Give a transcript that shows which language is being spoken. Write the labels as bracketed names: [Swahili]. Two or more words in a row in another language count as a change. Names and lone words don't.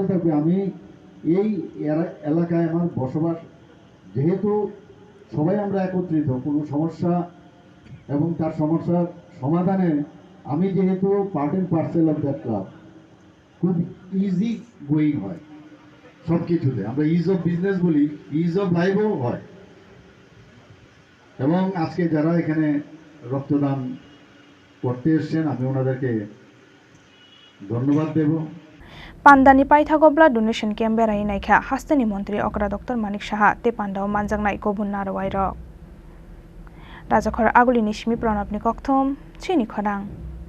[Bangla] থাকবে আমি এই এলাকায় আমার বসবাস যেহেতু সবাই আমরা একত্রিত কোনো সমস্যা এবং তার সমস্যার সমাধানে আমি যেহেতু [English] part and parcel of that club [Bangla] খুব [English] easy going [Bangla] হয় সব কিছুতে আমরা [English] ease of business [Bangla] বলি [English] ease of lifeও [Bangla] হয় এবং আজকে যারা এখানে রক্তদান করতে এসছেন আমি ওনাদেরকে ধন্যবাদ দেব [Kok Borok] Pandani Paithago [English] Blood Donation Camp [Kok Borok] Berai Naikha Hasteni Montri Okra Dr.Manik Saha Te Pandao Manjangnai Kobun Narwai Rok Rajakhor Aguli Nishmi Pranab Nikokthom Chini Khorang